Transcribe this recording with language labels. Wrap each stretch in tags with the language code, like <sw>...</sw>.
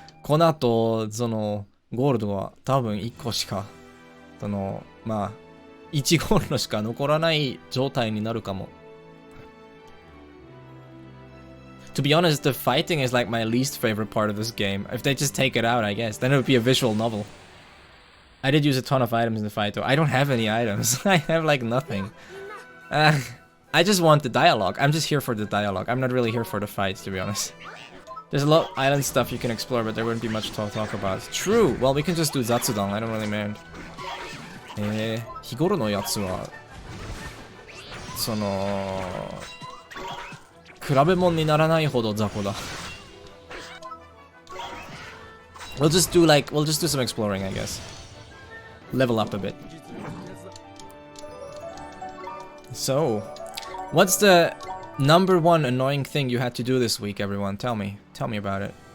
<ja>この後、ゴールドは多分1個しか、まあ、1ゴールドしか残らない状態になるかも。</ja> <en>To be honest, the fighting is like my least favorite part of this game. If they just take it out, I guess, then it would be a visual novel. I did use a ton of items in the fight though. I don't have any items. I have like nothing. I just want the dialogue. I'm just here for the dialogue. I'm not really here for the fight, to be honest. There's a lot of island stuff you can explore, but there wouldn't be much to talk about. True! Well, we can just do Zatsudan. I don't really mind.</en> <ja>日頃のやつはその比べ物にならないほど雑魚だ。</ja> <en>We'll just do some exploring, I guess. Level up a bit. So, what's the number one annoying thing you had to do this week, everyone? Tell me about it.</en>